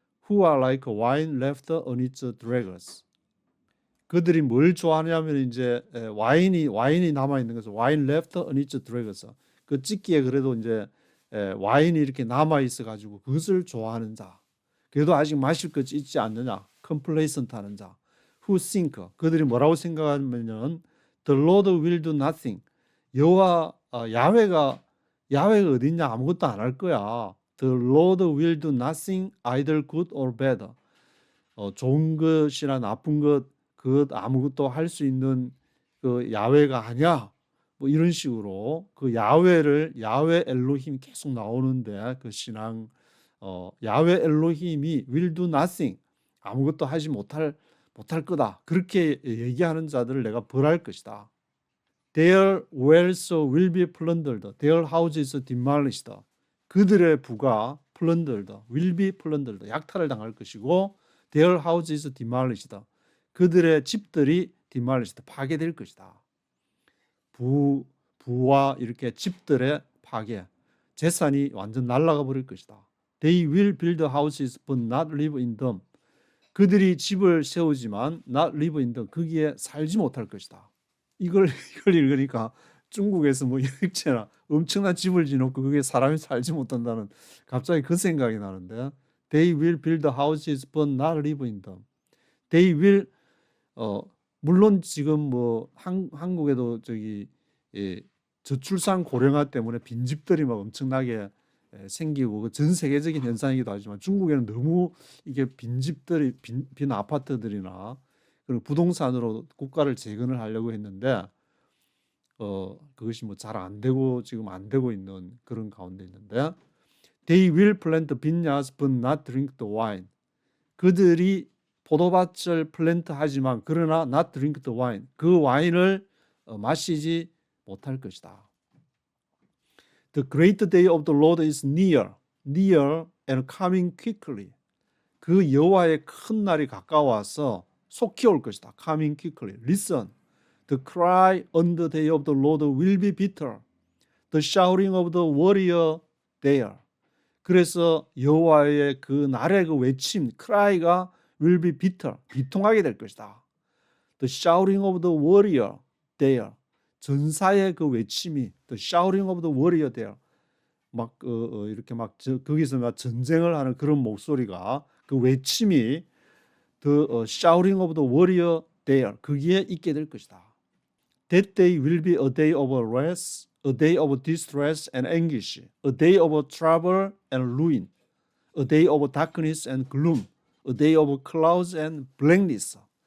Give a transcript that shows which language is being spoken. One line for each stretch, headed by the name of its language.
English: Who are like wine left on its dregs.
Korean: 그들이 뭘 좋아하냐면 이제 와인이 남아 있는 것을
English: wine left on its dregs.
Korean: 그 찢기에 그래도 이제 와인이 이렇게 남아 있어 가지고 그것을 좋아하는 자. 그래도 아직 마실 것이 있지 않느냐. complacent 하는 자.
English: Who think.
Korean: 그들이 뭐라고 생각하면은
English: the Lord will do nothing.
Korean: 야훼가 어디 있냐? 아무것도 안 할 거야.
English: The Lord will do nothing either good or bad.
Korean: 좋은 것이나 나쁜 것 아무것도 할 수 있는 그 야훼가 아니야. 뭐 이런 식으로 그 야훼 엘로힘 계속 나오는데 그 신앙 야훼 엘로힘이
English: will do nothing.
Korean: 아무것도 하지 못할 거다. 그렇게 얘기하는 자들을 내가 벌할 것이다.
English: Their wells will be plundered. Their houses demolished.
Korean: 그들의 부가
English: plundered, will be plundered.
Korean: 약탈을 당할 것이고
English: their houses demolished.
Korean: 그들의 집들이 demolished, 파괴될 것이다. 부와 이렇게 집들의 파괴, 재산이 완전 날아가 버릴 것이다.
English: They will build houses but not live in them.
Korean: 그들이 집을 세우지만
English: not live in them,
Korean: 거기에 살지 못할 것이다. 이걸 읽으니까 중국에서 뭐 여행체나 엄청난 집을 지놓고 그게 사람이 살지 못한다는 갑자기 그 생각이 나는데
English: They will build houses but not live in them. They will 물론 지금 뭐 한국에도 저출산 고령화 때문에 빈집들이 막 엄청나게 생기고 전 세계적인 현상이기도 하지만 중국에는 너무 이게 빈집들이 빈 아파트들이나 그리고 부동산으로 국가를 재건을 하려고 했는데 그것이 뭐 잘 안 되고 지금 안 되고 있는 그런 가운데 있는데 They will plant vineyards but not drink the wine.
Korean: 그들이 포도밭을 플랜트 하지만 그러나
English: not drink the wine.
Korean: 그 와인을 마시지 못할 것이다.
English: The great day of the Lord is near and coming quickly.
Korean: 그 여호와의 큰 날이 가까워서 속히 올 것이다.
English: Coming quickly. Listen. The cry on the day of the Lord will be bitter. The shouting of the warrior there.
Korean: 그래서 여호와의 그 날의 그 외침, cry가
English: will be bitter.
Korean: 비통하게 될 것이다.
English: The shouting of the warrior there.
Korean: 전사의 그 외침이
English: the shouting of the warrior there.
Korean: 막 이렇게 막 거기서 막 전쟁을 하는 그런 목소리가 그 외침이
English: the shouting of the warrior there.
Korean: 거기에 있게 될 것이다.
English: That day will be a day of rest, a day of distress and anguish, a day of trouble and ruin, a day of darkness and gloom, a day of clouds and blackness.